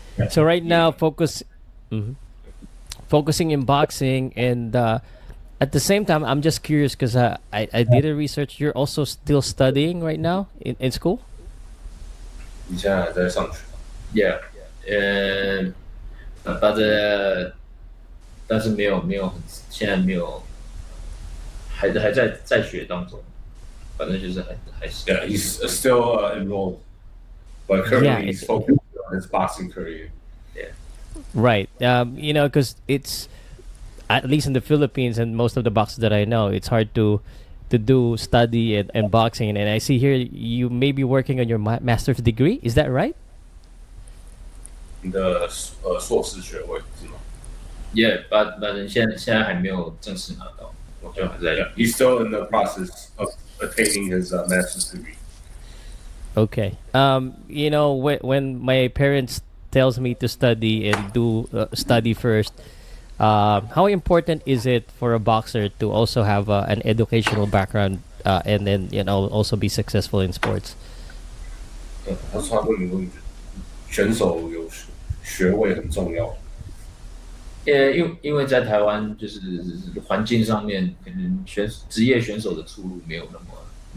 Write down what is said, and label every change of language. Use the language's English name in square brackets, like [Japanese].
[English] So right now, focusing in boxing, and at the same time, I'm just curious because I did a research. You're also still studying right now in school. [Chinese] 你现在还在上学？ [English] Yeah, but [Chinese] 但是没有现在没有，还在学当中，反正就是还是 [English] Yeah, he's still enrolled, but currently he's focused on his boxing career. Right. Because it's, at least in the Philippines and most of the boxers that I know, it's hard to do study and boxing. And I see here you may be working on your master's degree. Is that right? [Chinese] 你的硕士学位是吗？ [English] Yeah, but [Chinese] 现在还没有正式拿到，我就还在 [English] He's still in the process of attaining his master's degree. Okay. When my parents tells me to study and do study first, how important is it for a boxer to also have an educational background and then also be successful in sports? [Chinese] 他说他问你问，选手有学位很重要。因为在台湾就是环境上面，可能职业选手的出路没有那么